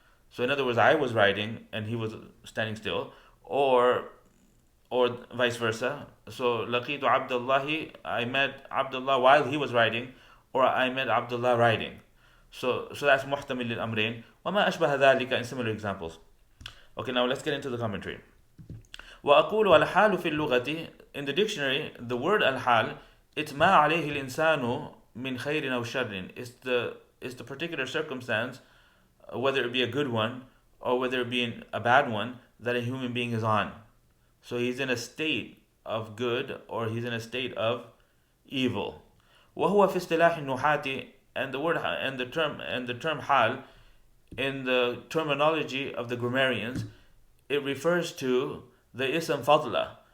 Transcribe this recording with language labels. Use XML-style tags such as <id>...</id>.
<en>So in other words, I was riding and he was standing still, or vice versa. So</en> <ar>لَقِيتُ عَبْدَ اللَّهِ,</ar> <en>I met Abdullah while he was riding, or I met Abdullah riding. So that's muhtamil lil amrayn.</en> <ar>وَمَا أَشْبَهَ ذَلِكَ,</ar> <en>in similar examples. Okay, now let's get into the commentary.</en> <ar>وَأَقُولُ الْحَالُ فِي اللُّغَةِ,</ar> <en>in the dictionary, the word al-Ḥāl, it's</en> <ar>مَا عَلَيْهِ الْإِنسَانُ مِنْ خَيْرٍ أَوْ شَرٍ.</ar> <en>It's the particular circumstance, whether it be a good one or whether it be a bad one, that a human being is on. So he's in a state of good or he's in a state of evil.</en> <ar>وَهُوَ فِي اصْطِلَاحِ النُّحَاةِ,</ar> <en>and the word and the term hal, in the terminology of the grammarians, it refers to the ism fadla.</en>